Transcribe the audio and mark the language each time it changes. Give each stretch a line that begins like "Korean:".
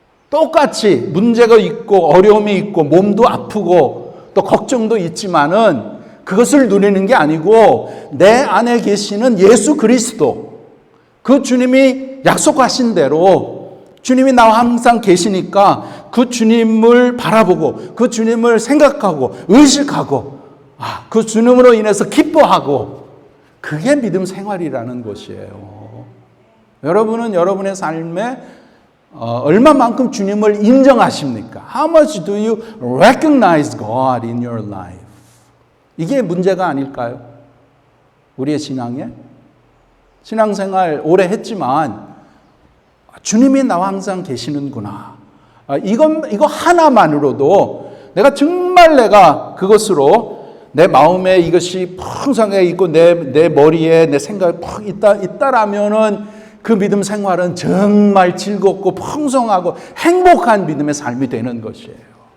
Korean: 똑같이 문제가 있고 어려움이 있고 몸도 아프고 또 걱정도 있지만은 그것을 누리는 게 아니고 내 안에 계시는 예수 그리스도 그 주님이 약속하신 대로 주님이 나와 항상 계시니까 그 주님을 바라보고 그 주님을 생각하고 의식하고 그 주님으로 인해서 기뻐하고 그게 믿음 생활이라는 것이에요. 여러분은 여러분의 삶에 얼마만큼 주님을 인정하십니까?
English: How much do you recognize God in your life?
Korean: 이게 문제가 아닐까요? 우리의 신앙에? 신앙생활 오래 했지만 주님이 나와 항상 계시는구나. 이거 하나만으로도 내가 그것으로 내 마음에 이것이 풍성해 있고 내 머리에 내 생각이 푹 있다라면은 그 믿음 생활은 정말 즐겁고 풍성하고 행복한 믿음의 삶이 되는 것이에요.